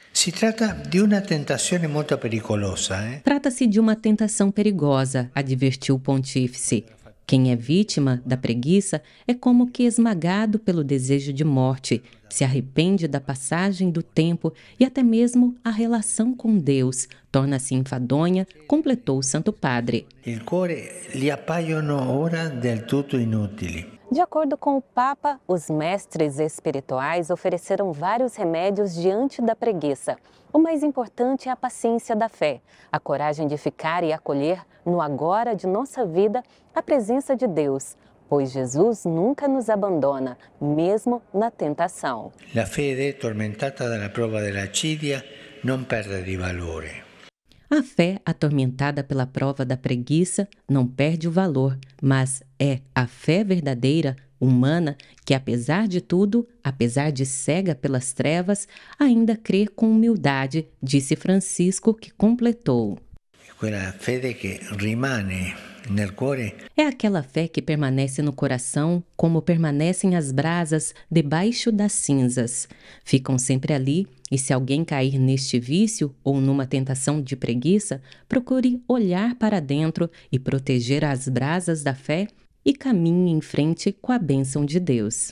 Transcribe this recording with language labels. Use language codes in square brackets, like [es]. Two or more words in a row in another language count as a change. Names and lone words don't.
[pt] Trata-se de uma tentação perigosa, advertiu o pontífice. Quem é vítima da preguiça é como que esmagado pelo desejo de morte, se arrepende da passagem do tempo e até mesmo a relação com Deus torna-se enfadonha, completou o Santo Padre. [it] Il cuore gli appaiono ora del tutto inutili. [pt] De acordo com o Papa, os mestres espirituais ofereceram vários remédios diante da preguiça. O mais importante é a paciência da fé, a coragem de ficar e acolher no agora de nossa vida a presença de Deus, pois Jesus nunca nos abandona, mesmo na tentação. [it] La fede, tormentata dalla prova della accidia, non perde di valore. [pt] A fé, atormentada pela prova da preguiça, não perde o valor, mas é a fé verdadeira, humana, que apesar de tudo, apesar de cega pelas trevas, ainda crê com humildade, disse Francisco, que completou. [it] Quella fede che rimane nel cuore. [pt] É aquela fé que permanece no coração, como permanecem as brasas debaixo das cinzas. Ficam sempre ali, e se alguém cair neste vício ou numa tentação de preguiça, procure olhar para dentro e proteger as brasas da fé e caminhe em frente com a bênção de Deus.